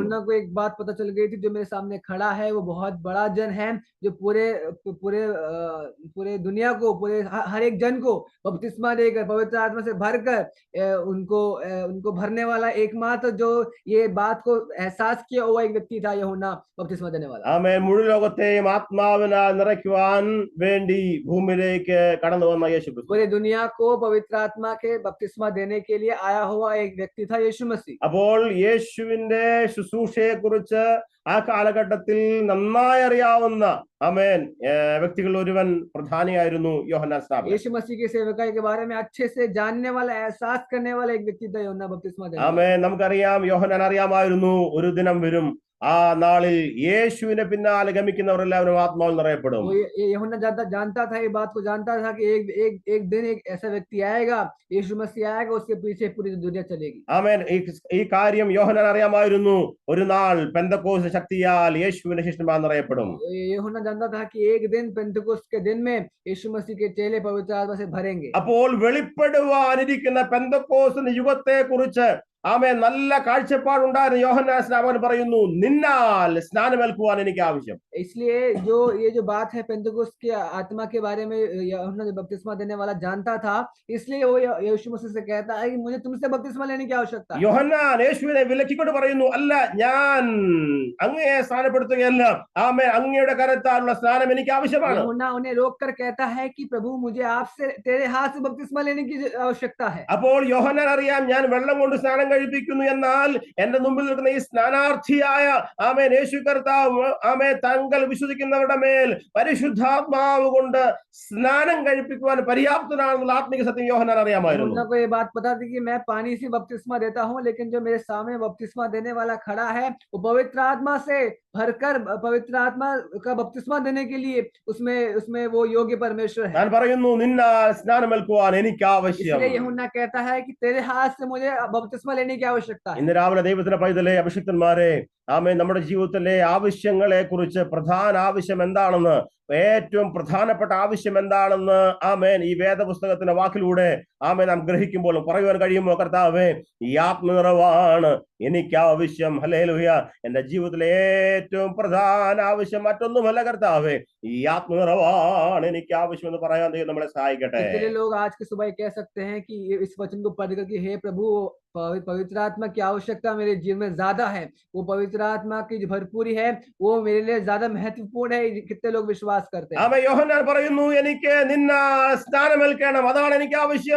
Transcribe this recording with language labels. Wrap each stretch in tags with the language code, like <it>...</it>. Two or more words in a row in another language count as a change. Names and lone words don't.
<hi>यूहन्ना को एक बात पता चल गई थी, जो मेरे सामने खड़ा है वो बहुत बड़ा जन है, जो पूरे दुनिया को, पूरे हर एक जन को बपतिस्मा देकर पवित्र आत्मा से भरकर उनको भरने वाला एकमात्र जो ये बात को एहसास किया हुआ एक व्यक्ति था यूहन्ना बपतिस्मा देने वाला।</hi> <ml>ആമേൻ, മുഴു ലോകത്തെയും ആത്മാവിനാൽ നിറയ്ക്കുവാൻ വേണ്ടി ഭൂമിയിലേക്ക് കടന്നു വന്ന യേശുക്രിസ്തു.</ml> <hi>पूरे दुनिया को पवित्र आत्मा के बपतिस्मा देने के लिए आया हुआ एक व्यक्ति था यीशु मसीह।</hi> <ml>അപ്പോൾ യേശുവിന്റെ ശുശ്രൂഷയെ കുറിച്ച് ആ കാലഘട്ടത്തിൽ നന്നായി അറിയാവുന്ന ആമേൻ വ്യക്തികൾ ഒരുവൻ പ്രധാനിയായിരുന്നു യോഹന്നാൻ സ്നാപകൻ.</ml> <hi>यीशु मसीह की सेवकाई के बारे में अच्छे से जानने वाला, एहसास करने वाला एक व्यक्ति था यूहन्ना बपतिस्मा देने वाला।</hi> <ml>ആമേൻ, നമുക്കറിയാം യോഹന്നാൻ അറിയാമായിരുന്നു ഒരു ദിനം വരും ആ നാളിൽ യേശുവിനെ പിന്നാലെ ഗമിക്കുന്നവർ എല്ലാവരും ആത്മാവിൽ നിറയപ്പെടും.</ml> <hi>वो ये यूहन्ना जानता था, ये बात को जानता था कि एक दिन एक ऐसा व्यक्ति आएगा, यीशु मसीह आएगा, उसके पीछे पूरी दुनिया चलेगी।</hi> <ml>ആമേൻ. ഈ കാര്യം യോഹന്നാൻ അറിയാമായിരുന്നു. ഒരു നാൾ പെന്തക്കോസ്ത് ശക്തിയാൽ യേശുവിന്റെ ശിഷ്യന്മാർ നിറയപ്പെടും.</ml> <hi>यूहन्ना जानता था कि एक दिन पेंतुकोस्त के दिन में यीशु मसीह के चेले पवित्र आत्मा से भरेंगे।</hi> <ml>അപ്പോൾ വെളിപ്പെടുവാനിരിക്കുന്ന പെന്തക്കോസ്ത് യുഗത്തെ കുറിച്ച് ആമേൻ നല്ല കാഴ്ചപ്പാടുണ്ടായിരുന്ന യോഹന്നാൻ സ്നാപകൻ പറയുന്നു, നിന്നാൽ സ്നാനമേൽക്കുവാൻ എനിക്ക് ആവശ്യം.</ml> <hi>इसलिए ये जो बात है पेंतुकोस्त की आत्मा के बारे में यूहन्ना जो बपतिस्मा देने वाला जानता था, इसलिए वो यीशु मसीह से कहता है कि मुझे तुमसे बपतिस्मा लेने की आवश्यकता है।</hi> <ml>യോഹന്നാൻ യേശുവിനെ വിലക്കിക്കൊണ്ട് പറയുന്നു, അല്ല, ഞാൻ അങ്ങയെ സ്നാനപ്പെടുത്തുകയല്ല, ആമേൻ, അങ്ങയുടെ കരത്താലുള്ള സ്നാനം എനിക്ക് ആവശ്യമാണ്.</ml> <hi>यूहन्ना उन्हें रोककर कहता है कि प्रभु मुझे आपसे तेरे हाथ से बपतिस्मा लेने की आवश्यकता है।</hi> <ml>അപ്പോൾ യോഹന്നാൻ അറിയാം, ഞാൻ വെള്ളം കൊണ്ട് സ്നാനം കഴിപ്പിക്കുന്നു, എന്നാൽ എന്റെ മുമ്പിൽ നിൽക്കുന്ന ഈ സ്നാനാർത്ഥിയായ ആമേൻ യേശു കർത്താവ് ആമേൻ തങ്ങൾ വിശ്വസിക്കുന്നവരുടെ മേൽ പരിശുദ്ധാത്മാവ് കൊണ്ട് സ്നാനം കഴിപ്പിക്കുവാൻ പര്യാപ്തനാണെന്നുള്ള ആത്മിക സത്യം യോഹന്നാൻ അറിയാമായിരുന്നു.</ml> <hi>यूहन्ना को ये बात पता थी कि मैं पानी से बपतिस्मा देता हूँ, लेकिन जो मेरे सामने बपतिस्मा देने वाला खड़ा है वो पवित्र आत्मा से भरकर पवित्र आत्मा का बपतिस्मा देने के लिए उसमें वो योग्य परमेश्वर है।</hi> <ml>ഞാൻ പറയുന്നു, നിന്നാൽ സ്നാനമേൽക്കുവാൻ എനിക്ക് ആവശ്യം.</ml> <hi>इसलिए यूहन्ना कहता है कि तेरे हाथ से मुझे बपतिस्मा लेने की आवश्यकता है।</hi> <ml>ഇന്ന് രാവിലെ ദൈവത്തിന്റെ പൈതലേ, അഭിഷിക്തന്മാരെ, ആമേൻ, നമ്മുടെ ജീവിതത്തിലെ ആവശ്യങ്ങളെ കുറിച്ച് പ്രധാന ആവശ്യം എന്താണെന്ന്, ഏറ്റവും പ്രധാനപ്പെട്ട ആവശ്യം എന്താണെന്ന് ആമേൻ ഈ വേദപുസ്തകത്തിന്റെ വാക്കിലൂടെ ആമേൻ നാം ഗ്രഹിക്കുമ്പോൾ പറയുവാൻ കഴിയുമോ? കർത്താവേ, ഈ ആത്മനിറവാണ് എനിക്ക് ആവശ്യം. ഹല്ലേലൂയ. എന്റെ ജീവിതത്തിലെ ഏറ്റവും പ്രധാന ആവശ്യം മറ്റൊന്നുമല്ല കർത്താവേ, ഈ ആത്മനിറവാണ് എനിക്ക് ആവശ്യം എന്ന് പറയാൻ ദൈവം നമ്മളെ സഹായിക്കട്ടെ.</ml> <hi>कितने लोग आज की सुबह कह सकते हैं कि इस वचन को पढ़कर कि हे प्रभु, पवित्र आत्मा की आवश्यकता मेरे जीवन में ज्यादा है, वो पवित्र आत्मा की जो भरपूरी है वो मेरे लिए ज्यादा महत्वपूर्ण है। कितने लोग विश्वास करते हैं।</hi> <ml>ആമേൻ. യോഹന്നാൻ പറയുന്നു, എനിക്ക് നിന്നാൽ സ്നാനമേൽക്കണം, അതാണ് എനിക്ക് ആവശ്യം.</ml>